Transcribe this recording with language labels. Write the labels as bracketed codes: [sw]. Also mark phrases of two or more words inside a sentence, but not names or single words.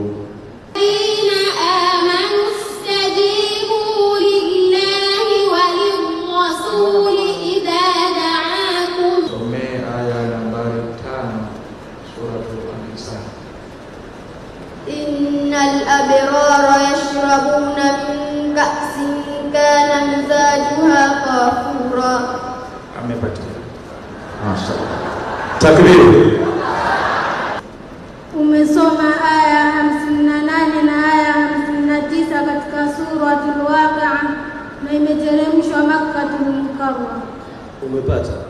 [ar] الذين آمنوا استجيبوا لله وللرسول إذا دعاكم. آية نمبر 5 سورة النساء. إن الأبرار يشربون من كأس كان مزاجها كافورا. Takbir. [sw] Umesoma aya 58 na aya 59 katika suratul Waqi'a na imeteremshwa Makkatul Mukarram. Umepata?